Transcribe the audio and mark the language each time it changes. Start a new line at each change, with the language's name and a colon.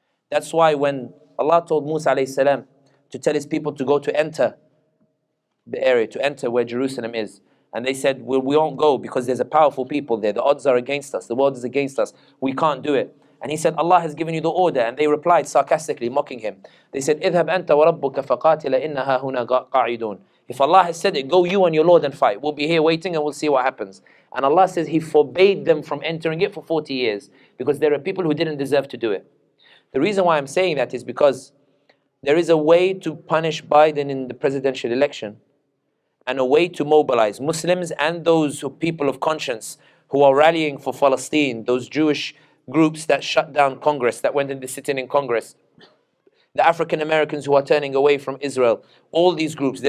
English: That's why when Allah told Musa alayhi salam to tell His people to go to enter the area, to enter where Jerusalem is, and they said, well, we won't go because there's a powerful people there. The odds are against us. The world is against us. We can't do it. And he said, Allah has given you the order. And they replied sarcastically, mocking him.
Arabic: They said, اذهب أنت وربك فقاتل إنها هنا قاعدون.
English: If Allah has said it, go you and your Lord and fight. We'll be here waiting and we'll see what happens. And Allah says He forbade them from entering it for 40 years because there are people who didn't deserve to do it. The reason why I'm saying that is because there is a way to punish Biden in the presidential election and a way to mobilize Muslims and those people of conscience who are rallying for Palestine, those Jewish groups that shut down Congress, that went into sitting in Congress, the African Americans who are turning away from Israel, all these groups.